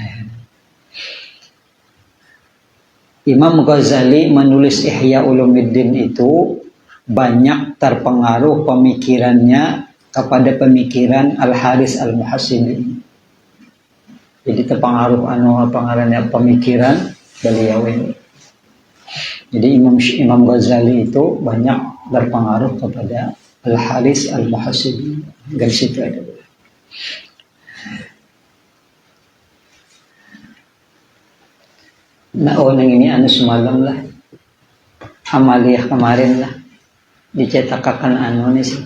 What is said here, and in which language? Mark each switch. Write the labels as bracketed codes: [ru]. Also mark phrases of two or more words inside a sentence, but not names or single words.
[id] Imam Ghazali menulis Ihya Ulumuddin itu banyak terpengaruh pemikirannya kepada pemikiran Al-Harith Al-Muhasibi. Jadi terpengaruh pengaruhnya pemikiran beliau ini. Jadi Imam Ghazali itu banyak berpengaruh kepada Al-Harith Al-Muhasibi. Dari situ ada. [bjn] Nah, nang ini semalam lah. [id] Amaliyah kemarin lah. Dicetakan nih sih.